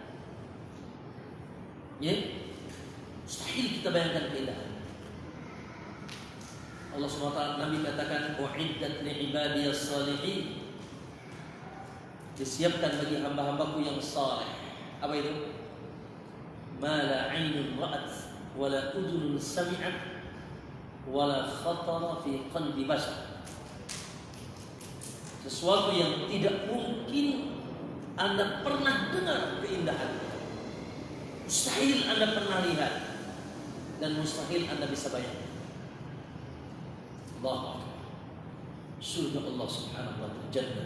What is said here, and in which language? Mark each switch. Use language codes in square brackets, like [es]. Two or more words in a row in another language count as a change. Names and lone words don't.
[id] Ya, mustahil kita bayangkan keindahannya. Allah SWT, Nabi katakan, [ar] أعدت لعبادي الصالحين, [id] disiapkan bagi hamba-hambaku yang saleh. Apa itu? [ar] ما لا عين رأت ولا أذن سمعت ولا خطر على قلب بشر. [id] Sesuatu yang tidak mungkin Anda pernah dengar keindahannya, mustahil Anda pernah lihat, dan mustahil Anda bisa bayangkan. Allah, surga Allah [ar] سبحانه وتعالى, [id] jannah.